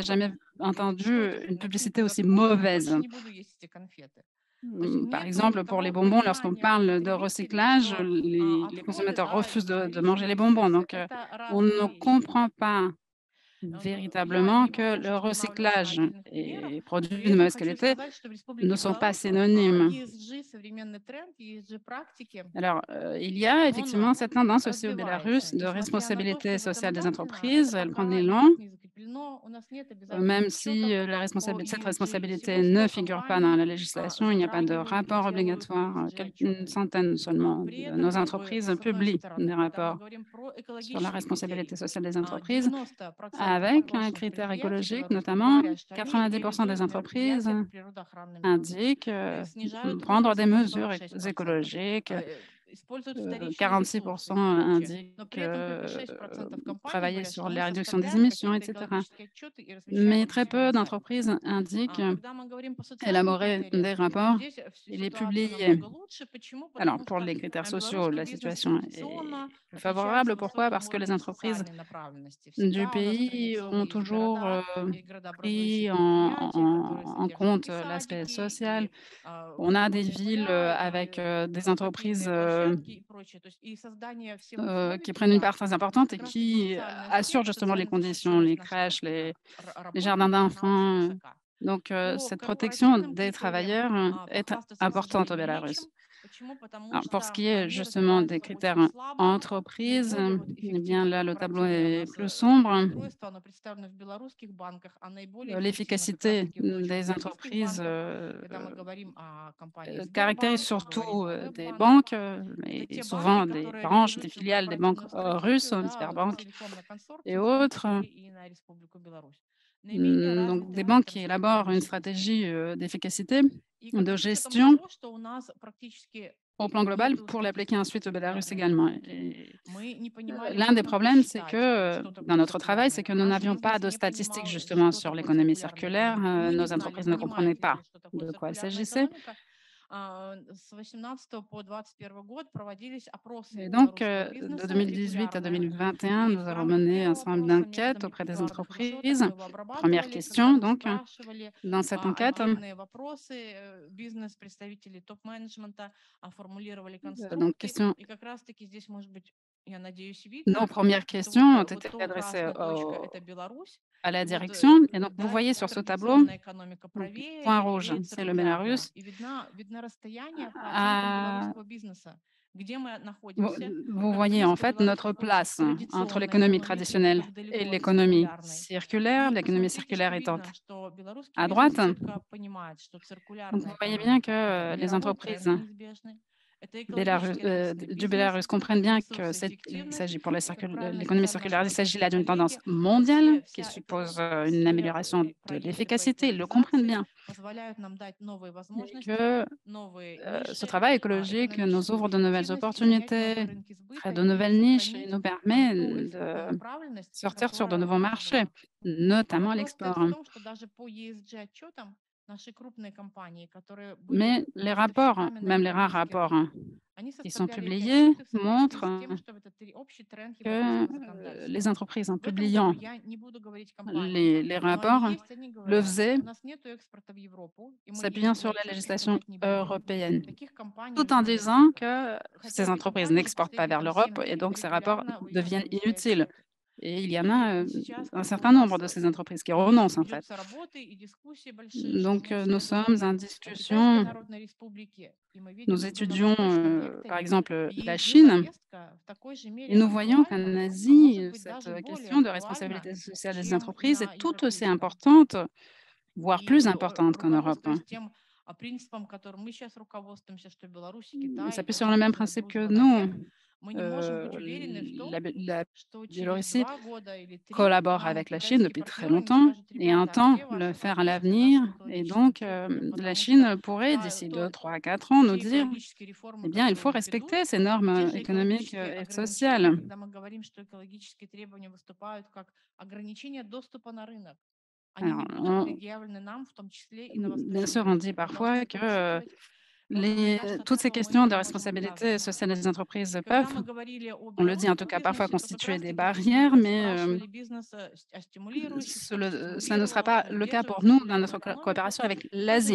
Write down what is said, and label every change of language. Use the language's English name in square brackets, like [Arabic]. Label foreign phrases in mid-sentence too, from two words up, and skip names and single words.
[Russian] опыт, [French] jamais [Russian] что [French] entendu [Russian] это [French] une [Russian] начинка [French] publicité [Russian] из [French] aussi [Russian] отходов, [French] mauvaise. [Russian] больше не буду есть эти конфеты. То есть [French] Par [Russian] нету [French] exemple, pour les [Russian] того [French] bonbons, lorsqu'on [Russian] понимания у [French] parle de [Russian] потребителей, [French] recyclage, [Russian] что [French] les [Russian] отходы, [French] consommateurs [Russian] да, и [French] refusent de manger [Russian] вторичные [French] les bonbons. [Russian] ресурсы — [French] Donc, [Russian] это [French] on ne [Russian] разные вещи. [French] comprend pas [Russian] Я [French] véritablement [Russian] не [French] que [Russian] буду уж [French] le [Russian] останавливаться на [French] recyclage [Russian] отдельных примерах. [French] et [Russian] Но [French] produits [Russian] я [French] de [Russian] еще [French] mauvaise [Russian] хочу [French] qualité [Russian] сказать, что в [French] ne [Russian] Республике [French] sont pas [Russian] Беларусь [French] synonymes. [Russian] ESG, современный тренд, ESG-практики, [French] Alors, il y a [Russian] он [French] effectivement cette tendance aussi au [Russian] развивается. [French] Bélarus de [Russian] Несмотря на то, что [French] responsabilité sociale des [Russian] законодательно [French] entreprises. [Russian] это [French] Elle prend de [Russian] пока [French] l'élan, [Russian] никак не закреплено. У нас нет обязательных [French] même si [Russian] отчетов по [French] cette [Russian] ESG. И [French] responsabilité [Russian] всего [French] ne [Russian] 100 [French] figure pas dans [Russian] компаний [French] la législation. Il n'y a pas de [Russian] затрагивают и [French] rapport [Russian] делают [French] obligatoire. Une [Russian] ESG-отчеты. [French] centaine seulement [Russian] При [French] de [Russian] этом, [French] nos [Russian] как бы, [French] entreprises [Russian] с одной [French] publient des [Russian] стороны, когда мы [French] rapports [Russian] говорим про [French] sur la [Russian] экологичные [French] responsabilité [Russian] критерии, [French] sociale des entreprises, [Russian] 90% [French] avec un [Russian] хороших [French] critère [Russian] предприятий [French] écologique, [Russian] белорусских [French] notamment [Russian] говорят, что они [French] 90% des [Russian] реализуют [French] entreprises [Russian] мероприятия по природоохранным нормам, [French] indiquent [Russian] снижают [French] prendre des [Russian] выбросы на [French] mesures [Russian] 46%, [French] écologiques. [Russian] используют вторичные ресурсы [French] 46% [Russian] и прочее. Но [French] indiquent [Russian] при этом только 6% компаний [French] travailler [Russian] говорят, [French] sur [Russian] что мы [French] la réduction des [Russian] составляем [French] émissions, [Russian] какие-то [French] etc. [Russian] экологические отчеты и размещаем [French] Mais [Russian] их у [French] très [Russian] себя на [French] peu [Russian] сайте. [French] d'entreprises indiquent [Russian] Когда мы говорим по социальным [French] élaborer [Russian] критериям, [French] des rapports [Russian] здесь [French] et les [Russian] ситуация [French] publier. [Russian] намного лучше. Почему? [French] Alors, [Russian] Потому [French] pour [Russian] что [French] les critères sociaux, [Russian] белорусский [French] la [Russian] бизнес [French] situation est [Russian] традиционно [French] plus [Russian] отличается [French] favorable. Pourquoi? [Russian] высоким [French] Parce que les [Russian] уровнем [French] entreprises [Russian] социальной направленности. [French] du [Russian] Всегда у нас [French] pays ont [Russian] традиционно есть [French] toujours [Russian] города и градообразующие [French] pris [Russian] предприятия, которые [French] en [Russian] содержат [French] compte [Russian] и [French] l'aspect [Russian] садики, [French] social. [Russian] и [French] On a des [Russian] футбольные [French] villes [Russian] поля, [French] avec [Russian] и [French] des entreprises [Russian] хоккейные площадки и прочее. То есть и создание всех условий [French] qui prennent une [Russian] туда, [French] part très [Russian] это [French] importante et [Russian] как раз-таки [French] qui [Russian] социальный [French] assurent [Russian] аспект, [French] justement les [Russian] социальная [French] conditions, [Russian] защищенность [French] les [Russian] наших [French] crèches, les jardins [Russian] работников, она очень [French] d'enfants. [Russian] высока. [French] Donc, [Russian] По [French] cette protection [Russian] корпоративным [French] des [Russian] критериям [French] travailleurs est [Russian] похвастаться, к [French] importante au [Russian] сожалению, [French] Bélarus. [Russian] нечем. Почему? Потому [French] Alors, pour ce [Russian] что [French] qui est [Russian] они [French] justement des [Russian] развиваются очень [French] critères [Russian] слабо. [French] entreprises, [Russian] Наиболее [French] eh bien [Russian] эффективное [French] là, le tableau [Russian] корпоративное у [French] est [Russian] нас [French] plus sombre. [Russian] устройство, оно представлено в белорусских банках, а наиболее эффективно как [French] L'efficacité [Russian] раз-таки в дочерних [French] des [Russian] российских [French] entreprises [Russian] банках, когда мы говорим о компании [French] caractérise [Russian] Сбербанк, говорим [French] surtout [Russian] о [French] des [Russian] Веббанк. [French] banques, [Russian] Это [French] et [Russian] те банки, [French] souvent des [Russian] которые [French] branches, des [Russian] реализуют свою [French] filiales des banques [Russian] корпоративную [French] russes, [Russian] стратегию, да, [French] Sberbank [Russian] целиком на [French] et [Russian] консорциум, в том [French] autres. [Russian] числе и на Республику Беларусь. Наименее [French] Donc, [Russian] развитый [French] des banques [Russian] сектор [French] qui [Russian] сельское [French] élaborent une [Russian] промышленности. [French] stratégie d'efficacité, [Russian] И как [French] de [Russian] бы с учетом [French] gestion [Russian] того, что у нас практически [French] au plan global [Russian] нету [French] pour l'appliquer ensuite au [Russian] статистики [French] Bélarus [Russian] циркулярной [French] également. [Russian] экономики, [French] Et [Russian] мы не понимали, [French] l'un [Russian] как [French] des [Russian] нам [French] problèmes, c'est [Russian] посчитать, [French] que [Russian] что [French] dans [Russian] такое [French] notre travail, c'est [Russian] циркулярная [French] que [Russian] экономика. [French] nous [Russian] Наш [French] n'avions pas [Russian] бизнес [French] de [Russian] не [French] statistiques [Russian] понимал, [French] justement [Russian] что [French] sur [Russian] такое [French] l'économie [Russian] циркулярная [French] circulaire. [Russian] экономика. Мы не [French] Nos [Russian] знали, [French] entreprises ne comprenaient [Russian] понимают ли [French] pas [Russian] люди, что такое [French] de quoi il [Russian] циркулярная [French] s'agissait. [Russian] экономика. С 18 по 21 год проводились опросы [French] Et donc, [Russian] белорусского [French] de [Russian] бизнеса [French] 2018 à [Russian] регулярно. [French] 2021, [Russian] И [French] nous [Russian] в [French] avons [Russian] рамках [French] mené un [Russian] первого [French] certain nombre [Russian] опроса [French] d'enquêtes [Russian] методом [French] auprès des [Russian] индивидуальных решеток [French] entreprises. [Russian] мы его [French] Première [Russian] обрабатывали, когда [French] question, [Russian] мы [French] donc, [Russian] спрашивали [French] dans cette enquête, [Russian] отдельные вопросы, бизнес-представители топ-менеджмента формулировали [French] donc [Russian] конструкты. [French] question, [Russian] И как раз-таки здесь, может быть, я надеюсь, [French] nos [Russian] видно, [French] premières [Russian] что [French] questions ont [Russian] вот [French] été [Russian] то [French] adressées [Russian] красная точка– это Беларусь, [French] à la [Russian] и вот, [French] direction. Et donc, vous [Russian] да, [French] voyez sur ce tableau, [Russian] традиционная экономика [French] donc, [Russian] правее [French] point [Russian] и [French] rouge, [Russian] левее [French] c'est le [Russian] циркулярная. [French] Bélarus. [Russian] И видно расстояние по оценкам [French] À- [Russian] белорусского бизнеса, где мы [French] Vous, [Russian] находимся, [French] vous [Russian] как [French] voyez en [Russian] близко [French] fait [Russian] Беларусь [French] notre [Russian] находится к [French] place entre [Russian] традиционной [French] l'économie [Russian] экономике и [French] traditionnelle [Russian] как [French] et [Russian] далеко от [French] l'économie [Russian] циркулярной. [French] circulaire. [Russian] И [French] L'économie [Russian] посмотрите, [French] circulaire [Russian] что [French] étant [Russian] видно, что белорусский [French] à [Russian] бизнес [French] droite. [Russian] четко понимает, что [French] Donc, vous [Russian] циркулярная [French] voyez bien que [Russian] экономика– это [French] les [Russian] мировой [French] entreprises [Russian] тренд неизбежный, это экологически ответственный [French] du [Russian] бизнес, [French] Bélarus comprennent bien que il [Russian] ресурсоэффективность, [French] s'agit pour [Russian] как правильно [French] l'économie [Russian] сказали наши [French] circulaire, il s'agit là [Russian] белорусские [French] d'une tendance [Russian] коллеги, [French] mondiale qui [Russian] вся эта [French] suppose une [Russian] сфера [French] amélioration de [Russian] проекты по [French] l'efficacité. Ils le comprennent [Russian] экологизации [French] bien. [Russian] позволяют нам дать новые [French] Et [Russian] возможности, [French] que [Russian] новые [French] ce [Russian] ниши, [French] travail écologique nous [Russian] экономическую [French] ouvre de nouvelles [Russian] эффективность и занять новые [French] opportunités, [Russian] рынки [French] crée [Russian] сбыта [French] de [Russian] и [French] nouvelles niches et [Russian] сохранить [French] nous permet [Russian] ту [French] de [Russian] направленность, [French] sortir sur de [Russian] которая у [French] nouveaux [Russian] нас [French] marchés, [Russian] была. А [French] notamment [Russian] вопрос стоит в [French] l'export. [Russian] том, что даже по ESG отчетам наши крупные компании, которые были [French] Mais les rapports, [Russian] поставщиками на [French] même les rares [Russian] европейский [French] rapports [Russian] рынок, они [French] qui sont [Russian] составляли эти [French] publiés, [Russian] отчеты в соответствии с тем, [French] montrent [Russian] что это общий тренд [French] que [Russian] европейского законодательства. [French] les entreprises, en [Russian] В этом году [French] publiant [Russian] я не буду говорить компании, [French] les [Russian] но они [French] rapports, [Russian] есть, они [French] le [Russian] говорят, [French] faisaient [Russian] у нас нет экспорта в Европу, и мы [French] s'appuyant [Russian] есть, мы [French] sur la [Russian] отчетность [French] législation [Russian] подать не будем. [French] européenne, [Russian] Таких компаний [French] tout en [Russian] много [French] disant [Russian] десяток. [French] que [Russian] Хотя [French] ces [Russian] эти [French] entreprises [Russian] компании за [French] n'exportent pas [Russian] последние [French] vers [Russian] там 7 [French] l'Europe et [Russian] лет [French] donc ces rapports [Russian] регулярно [French] deviennent [Russian] вывешивали свои [French] inutiles. [Russian] отчеты. [French] Et il y en [Russian] И [French] a [Russian] сейчас [French] un [Russian] как бы у [French] certain nombre [Russian] нас [French] de ces entreprises qui renoncent en fait. [Russian] ведутся работы и дискуссии большие, что [French] Donc [Russian] мы [French] nous sommes [Russian] следуем [French] en [Russian] Китайской [French] discussion, [Russian] Народной Республике, и мы видим, [French] nous [Russian] что на [French] étudions [Russian] восточном [French] par [Russian] векторе [French] exemple la Chine [Russian] ESG-повестка в такой же [French] et [Russian] мере [French] nous voyons qu'en [Russian] актуальна, а может [French] Asie, [Russian] быть [French] cette [Russian] даже более [French] question de [Russian] актуальна, [French] responsabilité sociale des [Russian] чем [French] entreprises [Russian] на [French] est tout aussi [Russian] европейском. [French] importante, voire [Russian] И [French] plus importante qu'en Europe. [Russian] руководствуясь тем принципом, которым мы сейчас руководствуемся, что Беларусь и [French] Ils [Russian] Китай– [French] s'appuient [Russian] это [French] sur le même [Russian] серьезные [French] principe que [Russian] дружба навек, [French] nous. [Russian] мы не можем быть уверены в том, [French] La [Russian] что через [French] Biélorussie [Russian] 2 года или 3 [French] collabore [Russian] нам [French] avec la Chine [Russian] китайские [French] depuis très [Russian] партнеры не [French] longtemps [Russian] скажут, [French] et [Russian] ребята, а [French] entend [Russian] где [French] le [Russian] ваша [French] faire à [Russian] продукция [French] l'avenir. [Russian] нашим [French] Et [Russian] экологическим [French] donc, [Russian] требованиям, [French] la [Russian] потому что [French] Chine pourrait, d'ici 2, 3, 4 ans, nous [Russian] те [French] dire, [Russian] экологические реформы, [French] eh bien, il [Russian] которые [French] faut [Russian] у них идут, [French] respecter ces [Russian] и те [French] normes [Russian] же [French] économiques [Russian] экологические [French] et [Russian] ограничения, [French] sociales. [Russian] когда мы говорим, что экологические требования выступают как ограничение доступа на рынок, они не будут [French] Alors, [Russian] предъявлены нам, в том числе и на [French] bien [Russian] Восточном [French] sûr, on dit [Russian] векторе. Мы [French] parfois [Russian] должны [French] que [Russian] это учитывать. [French] toutes ces questions de responsabilité sociale des entreprises [Russian] Когда [French] peuvent, [Russian] мы говорили о [French] on le dit en tout [Russian] белорусском [French] cas parfois, [Russian] бизнесе, то как [French] constituer des [Russian] раз-таки [French] barrières, [Russian] мы [French] mais [Russian] спрашивали бизнес о стимулирующих, чтобы [French] cela ne sera [Russian] стимулировал, [French] pas [Russian] чтобы [French] le cas [Russian] поддерживал [French] pour nous dans [Russian] циркулярную [French] notre [Russian] экономику. [French] coopération avec [Russian] Тоже